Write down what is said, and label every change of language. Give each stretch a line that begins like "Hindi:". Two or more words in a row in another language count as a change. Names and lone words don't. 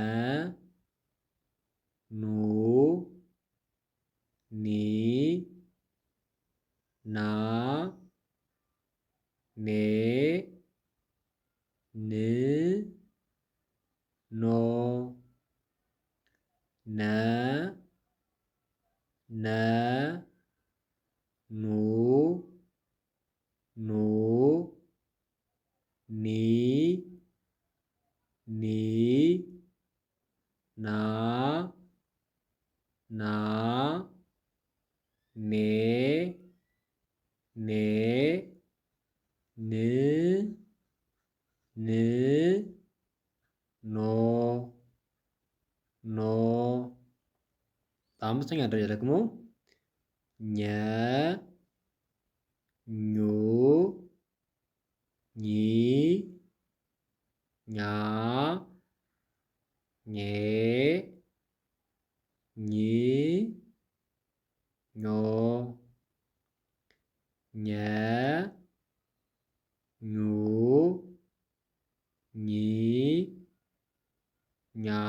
Amharic: ኑ ኒ ና ኔ ን ኖ ነ ነ ኑ ኑ ኒ ኒ ና ና ኔ ኔ ን ን ኖ ኖ። በአምስተኛ ደረጃ ደግሞ ኘ ኙ ኚ ኛ ኜ ኚ ኞ ኘ ኙ ኚ ኛ